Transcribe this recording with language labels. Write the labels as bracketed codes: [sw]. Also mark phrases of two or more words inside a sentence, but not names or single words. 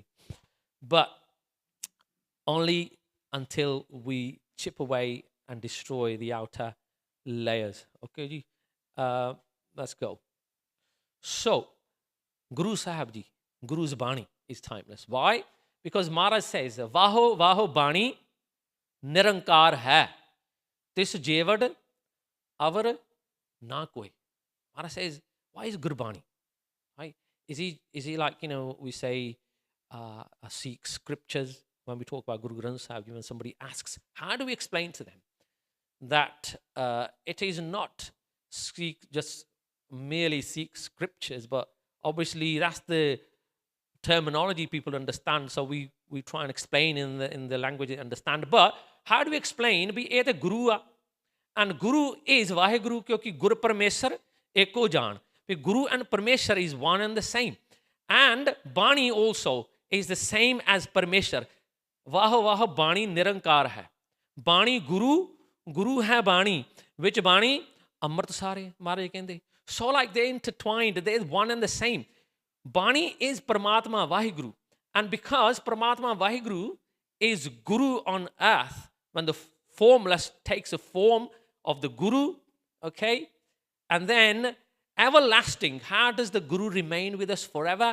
[en] But only until we chip away and destroy the outer layers. Okay, ji? Let's go. So, Guru Sahib Ji, Guru's Bani is timeless. Why? Because Maharaj says, [pa] ਵਾਹੁ ਵਾਹੁ ਬਾਣੀ ਨਿਰੰਕਾਰ ਹੈ. ਤਿਸੁ ਜੇਵਡੁ ਅਵਰੁ ਨ ਕੋਇ. [en] Maharaj says, why is Gurbani? Right? Is he like, we say Sikh scriptures when we talk about Guru Granth Sahib, when somebody asks, how do we explain to them that it is not just merely Sikh scriptures, but obviously that's the terminology people understand, so we try and explain in the language they understand. But how do we explain? Be the Guru, and Guru is Vaheguru, because [pa] ਗੁਰੁ ਪਰਮੇਸਰੁ ਏਕੋ ਜਾਣੁ. [en] Guru and Parmeshwar is one and the same. And Bani also is the same as Parmeshwar. [pa] ਵਾਹੁ ਵਾਹੁ ਬਾਣੀ ਨਿਰੰਕਾਰ ਹੈ. ਬਾਣੀ ਗੁਰੂ ਹੈ ਬਾਣੀ. [en] Which Bani? [pa] ਅੰਮ੍ਰਿਤ ਸਾਰੇ, ਮਹਾਰਾਜ ਕਹਿੰਦੇ. [en] So like they're intertwined, they're one and the same. Bani is Paramatma Vaheguru. And because Paramatma Vaheguru is Guru on earth, when the formless takes a form of the Guru, okay? And then everlasting, how does the Guru remain with us forever?